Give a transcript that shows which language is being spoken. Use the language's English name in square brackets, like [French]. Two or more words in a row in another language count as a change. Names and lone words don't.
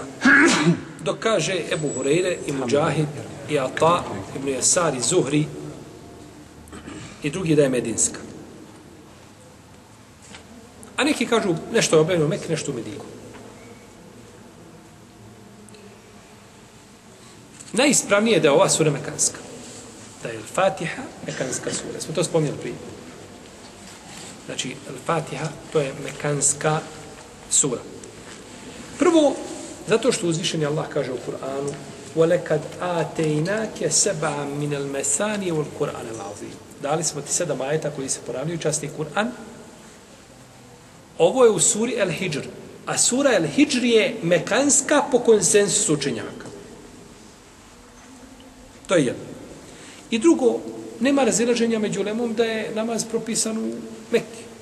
[Bosnian] Dok kaže Ebu Hureyre i Mujahid i Ata, Ibn Jasar i Zuhri i drugi da je medinska. A neki kažu nešto je objavljeno u Mekke, nešto u Medinu. Najispravnije je da je ova sura mekanska. Da je Al-Fatiha mekanska sura. Smo to spominjali prije. Znači, Al-Fatiha to je mekanska sura. Prvo, zato što uzvišeni Allah kaže u Kur'anu [Arabic] وَلَكَدْ آتَيْنَاكَ سَبْعًا مِنَ الْمَثَانِي وَالْقُرْآنَ الْعَظِيمِ. [Bosnian] Dali smo ti 7 ajeta koji se ponavljaju, časni Kur'an. Ovo je u suri El-Hijr. A sura El-Hijr je mekanska po konsensusu učenjaka. To je jedno. I drugo, nema razilaženja među ulemom da je namaz propisan u Mekki.